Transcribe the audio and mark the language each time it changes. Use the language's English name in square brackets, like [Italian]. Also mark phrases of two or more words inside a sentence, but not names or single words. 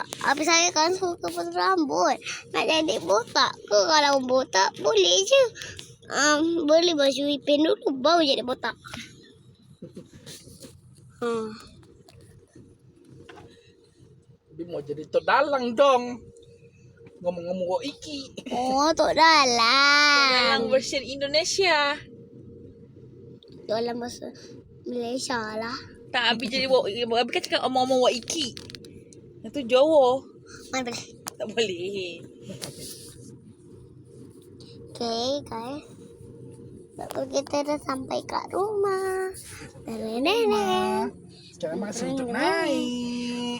[Malay] Abi saya kan suka potong rambut. Nak jadi botak ke? Kalau botak boleh je. Beli baju Ipin dulu baru jadi botak. [Indonesian] Dia mau jadi tok dalang dong. [Javanese] Ngomong-ngomong kok iki. [Malay] Oh, tok dalang. Dalang version Indonesia. Dalam bahasa Malaysia lah. Tak, Abi jadi Abi kan cakap [Javanese] omong-omong wak iki. [Malay] Itu Jawa. Mana boleh? Tak boleh. [English] Okay, guys. [Malay] Lalu kita dah sampai kat rumah. Nenek. Sekarang masih untuk naik.